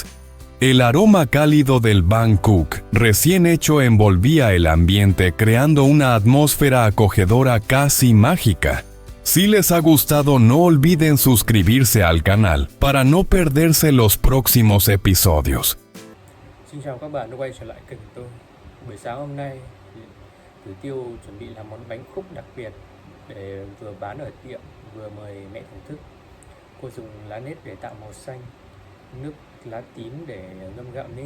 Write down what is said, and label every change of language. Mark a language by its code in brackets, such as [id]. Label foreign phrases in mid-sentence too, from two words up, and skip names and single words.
[es] El aroma cálido del bangkok recién hecho envolvía el ambiente, creando una atmósfera acogedora casi mágica. Si les ha gustado, no olviden suscribirse al canal para no perderse los próximos episodios. [vi] Xin chào các bạn đã quay trở lại kênh của tôi. Buổi sáng hôm nay Tử Tiêu chuẩn bị làm món bánh khúc đặc biệt để vừa bán ở tiệm vừa mời mẹ thưởng thức. Cô dùng lá nếp để tạo màu xanh, nước lá tím để ngâm gạo nếp.